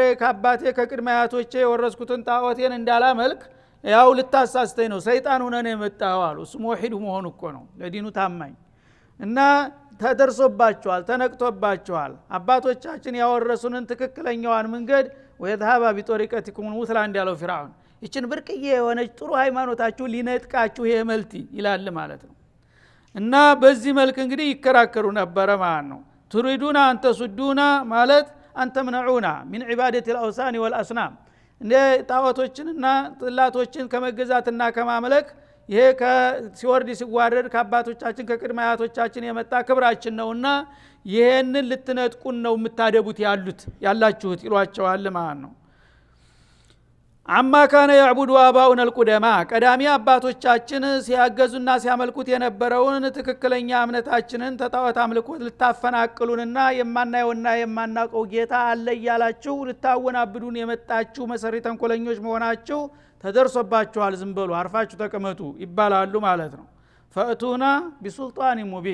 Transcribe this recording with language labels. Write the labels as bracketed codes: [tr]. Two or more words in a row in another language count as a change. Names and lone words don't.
[am] ከአባቴ ከቅድመ አያቶቼ የወረስኩትን ጣዖቴን እንዳላመልክ ያው ልታሳስተኝ ነው ሰይጣን ሆነ ነው የመጣው አሉ። እሱ ሙሂድ መሆኑ እኮ ነው ለዲኑ ታማኝ እና ተደርሶባቸዋል ተነቅቶባቸዋል። አባቶቻችን ያወረሱንን ትክክለኛዋን መንገድ [ar] ويذهب بطريقتكم المثلى [am] እንዳለው ፍርዓውን ይችን ብርቅዬ የሆነች ጥሩ ሃይማኖታችሁ ሊነጥቃችሁ ይሄ መልቲ ይላል ማለት ነው። እና በዚህ መልክ እንግዲህ ይከራከሩ ነበር ማለት ነው። [ar] تريدون أن تصدونا [am] ማለት [ar] أن تمنعونا من عبادة الأوثان والأصنام [am] እንደ ጣዖቶችንና ጥላቶችን ከመገዛትና ከማምለክ ይሄ ሲወርድ ሲዋረድ ከአባቶቻችን ከቅድመ አያቶቻችን የመጣ ክብራችን ነውና ይሄንን ልትነጥቁን ነው የምታደቡት ያላችሁት ይሏቸዋል ማለት ነው። [ar] عما كان يعبد آباؤنا الأقدمون [am] ቀዳሚ አባቶቻችን ሲያገዙና ሲያመልኩት የነበረውን ትክክለኛ እምነታችንን ተጣዖት አምልኮት ልታፈናቅሉንና የማናየውና የማናቀው ጌታ አለ እያላችሁ ልታወናብዱን የመጣችሁ መሰሪ ተንኮለኞች መሆናችሁ ተደርሶባችኋል ዝም በሉ አርፋችሁ ተቀመጡ ይባላሉ ማለት ነው። [ar] فأتونا بسلطان